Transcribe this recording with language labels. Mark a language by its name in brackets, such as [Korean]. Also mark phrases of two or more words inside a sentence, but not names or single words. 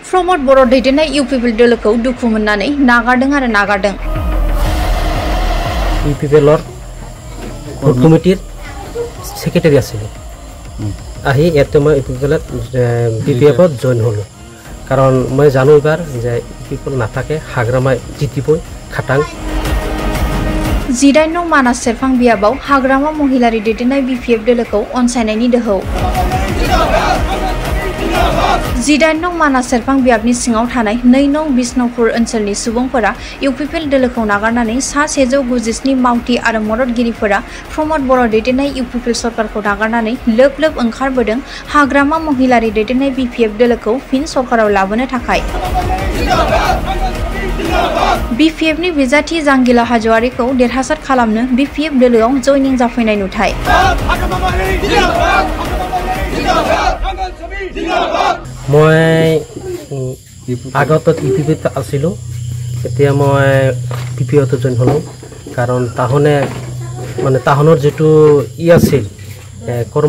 [Bodo] प्रमोद बर' दैदेननाय इउपिपिएल दोलोखौ दुखु मोननानै नागारदों। [Assamese] ইউপিপিএলৰ কোৰ কমিটিৰ সেক্ৰেটাৰী আছিল আহি ইয়াতে মই ইউপিপিএলত বিপিএফত জইন হলো কাৰণ মই জানো এবাৰ যে ইউপিপিএল নাথাকে হাগ্ৰামাই জিতিবই খাটাং [Bodo] 18 नं मानास सेरफां बियाबाव हाग्रामा महिलारि दैदेननाय बिपिएफ दोलोखौ अनसायनायनि दोहौ 18 नं मानास सेरफां बियाबनि सिङाव थानाय 2 नं बिष्णुपुर ओनसोलनि सुबुंफोरा इउपिपिएल दोलोखौ नागारनानै सा 197 मावथि आरो मददगिरिफोरा प्रमोद बर' दैदेननाय इउपिपिएल सरकारखौ नागारनानै लोब ओंखारबोदों हाग्रामा महिलारि दैदेननाय बिपिएफ दोलोखौ फिन सरकाराव लाबोनो थाखाय बिपिएफनि बिजाथि जांगिला हाज'वारिखौ देरहासार खालामनो बिपिएफ दोलोआव जयनिं जाफैनाय नुथाय [Assamese] মই আগত ইউপিপিএত আছিলোঁ এতিয়া মই বিপিএফত জইন হলোঁ কাৰণ তাহনে মানে তাহনৰ যেটো আছিল কৰ্ম